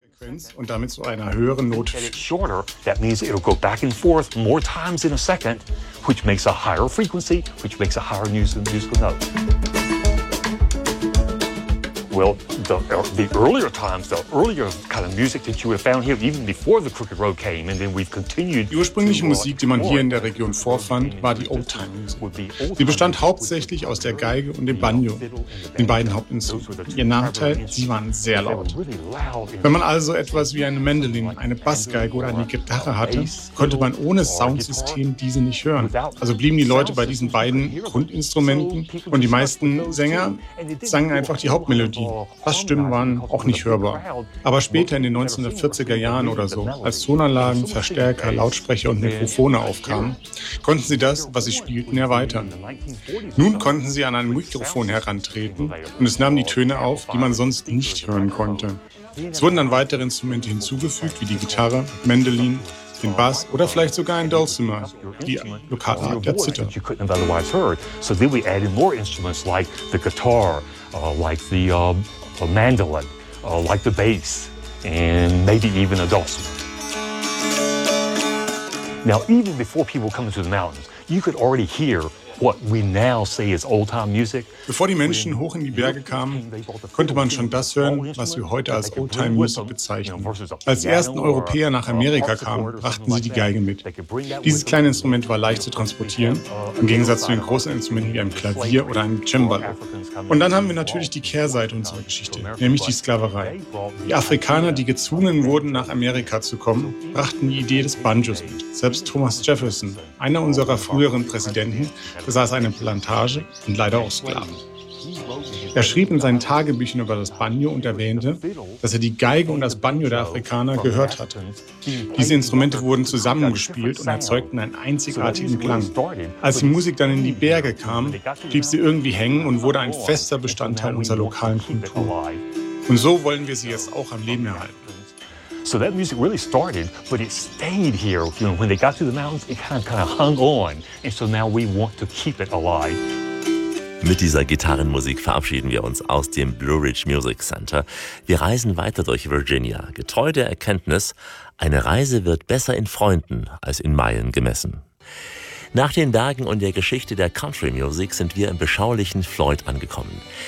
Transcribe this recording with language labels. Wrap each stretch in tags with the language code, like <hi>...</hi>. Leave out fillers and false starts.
<de>Frequenz und damit zu einer höheren Note.</de> <en>Shorter, that means it'll go back and forth more times in a second, which makes a higher frequency, which makes a higher musical note. Well, the earlier times, the earlier kind of music that you would have found here, even before the Crooked Road came, and then we've continued.</en> <de>Die ursprüngliche Musik, die man hier in der Region vorfand, war die Oldtime-Musik. Sie bestand hauptsächlich aus der Geige und dem Banjo, den beiden Hauptinstrumenten. Ihr Nachteil, sie waren sehr laut. Wenn man also etwas wie eine Mandolin, eine Bassgeige oder eine Gitarre hatte, konnte man ohne Soundsystem diese nicht hören. Also blieben die Leute bei diesen beiden Grundinstrumenten und die meisten Sänger sangen einfach die Hauptmelodie. Die Bassstimmen waren auch nicht hörbar. Aber später in den 1940er Jahren oder so, als Tonanlagen, Verstärker, Lautsprecher und Mikrofone aufkamen, konnten sie das, was sie spielten, erweitern. Nun konnten sie an ein Mikrofon herantreten und es nahm die Töne auf, die man sonst nicht hören konnte. Es wurden dann weitere Instrumente hinzugefügt, wie die Gitarre, Mandolin, den Bass oder vielleicht sogar ein Dulcimer, die lokale Art der Zither.</de> <en>You couldn't have otherwise heard. So then we added more instruments like the guitar, like the mandolin, like the bass, and maybe even a dulcimer. Now, even before people come to the mountains, you could already hear what we now say is old-time music.</en> <de>Bevor die Menschen hoch in die Berge kamen, konnte man schon das hören, was wir heute als Old-Time-Musik bezeichnen. Als die ersten Europäer nach Amerika kamen, brachten sie die Geige mit. Dieses kleine Instrument war leicht zu transportieren, im Gegensatz zu den großen Instrumenten wie einem Klavier oder einem Cembalo. Und dann haben wir natürlich die Kehrseite unserer Geschichte, nämlich die Sklaverei. Die Afrikaner, die gezwungen wurden, nach Amerika zu kommen, brachten die Idee des Banjos mit. Selbst Thomas Jefferson, einer unserer früheren Präsidenten, besaß eine Plantage und leider auch Sklaven. Er schrieb in seinen Tagebüchern über das Banjo und erwähnte, dass er die Geige und das Banjo der Afrikaner gehört hatte. Diese Instrumente wurden zusammengespielt und erzeugten einen einzigartigen Klang. Als die Musik dann in die Berge kam, blieb sie irgendwie hängen und wurde ein fester Bestandteil unserer lokalen Kultur. Und so wollen wir sie jetzt auch am Leben erhalten.</de> <en>So that music really started, but it stayed here. You know, when they got to the mountains, it kind of hung on. And so now we want to keep it alive.</en> <de>Mit dieser Gitarrenmusik verabschieden wir uns aus dem Blue Ridge Music Center. Wir reisen weiter durch Virginia, getreu der Erkenntnis, eine Reise wird besser in Freunden als in Meilen gemessen. Nach den Bergen und der Geschichte der Country Music sind wir im beschaulichen Floyd angekommen.</de>